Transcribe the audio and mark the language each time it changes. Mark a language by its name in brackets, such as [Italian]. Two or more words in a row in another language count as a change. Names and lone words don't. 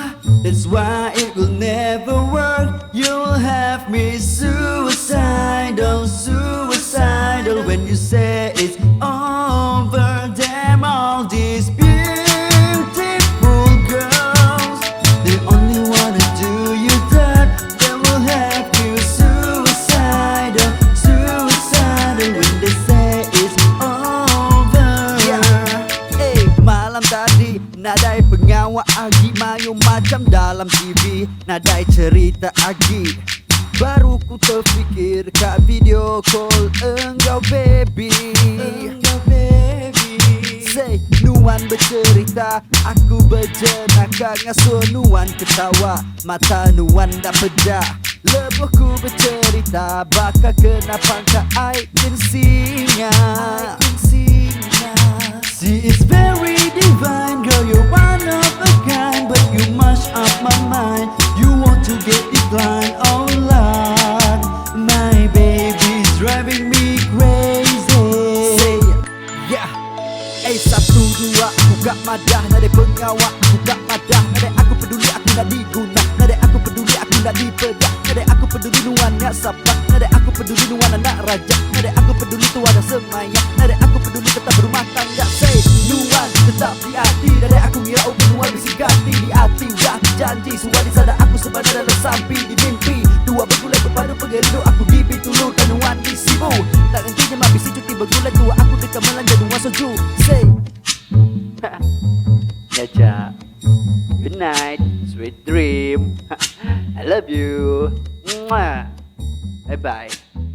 [English] That's why it will never work. You'll have me suicidal, suicidal when you say it's over. Damn, all these beautiful girls, they only wanna do you dirt. They will have you suicidal, suicidal when they say it's over. [Iban] Hey, malam tadi nadai pengawak Agi mayu macam dalam TV. Nadai cerita Agi, baru ku terfikir kat [English] video call [Iban] engkau baby. [English] Say, [Iban] Nuan bercerita, aku berjenaka. Ngasuh Nuan ketawa, mata Nuan dah pedah. Lebuhku bercerita, bakal kena pangkat [English] I can see- [Iban] nya. [English] See, it's very divine, girl, you're one of a kind. But you mash up my mind, you want to get declined. Oh Lord, my baby's driving me crazy. Say, yeah. [Iban] Satu dua, buka madah. Nadai pengawak, buka madah. Nadai aku peduli, aku nak diguna. Nadai aku peduli, aku nak dipedah. Nadai aku peduli Nuan nak sabar. Nadai aku peduli Nuan anak raja. Nadai aku peduli tuan dah semayang. Nadai aku peduli tetap berumah tangga. Say, Nuan tetap di hati. Nadai aku ngira Nuan bisi ganti di hati. Udah janji, suara di sana aku sebenarnya dalam sampi. Di mimpi, dua bergulai berpadu pengerudu. Aku di Bintulu dan Nuan di Sibu. Tak hentinya mabisi cuti bergulai. Dua aku dekat melanja Nuan soju. [English] Say, Caca, good night, sweet dream. I love you. Mwah. Bye bye.